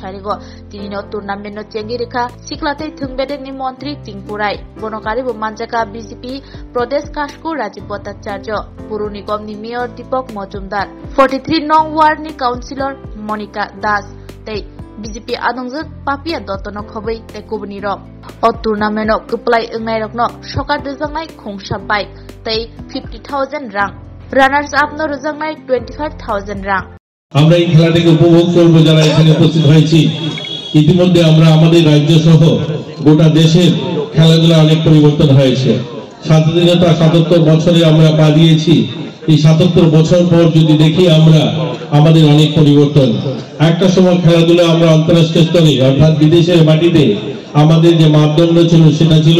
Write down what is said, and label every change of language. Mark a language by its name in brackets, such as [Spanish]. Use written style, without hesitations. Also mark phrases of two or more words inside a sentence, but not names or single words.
[Kok Borok] sharigo tini no tournament no chengi rekha siklate thungbede ni mantri tingpurai bonokari bo manjaka BJP Pradesh Kashko Rajiv Bhattacharya Puru Nigam ni Mayor Deepak Majumdar 43 nong ward ni councillor Monica Das tei BJP adongjak papia dotono khobai tei kubuni rok o tournament no kuplai engnai rok no sokar dejangnai khongsa bike tei 50,000 rang [English] runners up [Kok Borok] no rejangnai 25,000 rang [Bangla] আমরা এই খেলাটাকে উপভোগ করব যারা এখানে উপস্থিত হয়েছি ইতিমধ্যে আমরা আমাদের রাজ্য সহ গোটা দেশের খেলাধুলা অনেক পরিবর্তন হয়েছে স্বাধীনতা ৭৭ বছরে আমরা পা দিয়েছি এই ৭৭ বছর পর যদি দেখি আমরা আমাদের অনেক পরিবর্তন একটা সময় খেলাধুলা আমরা আন্তর্জাতিক স্তরে অর্থাৎ বিদেশের মাটিতে আমাদের যে মাপদণ্ড ছিল সেটা ছিল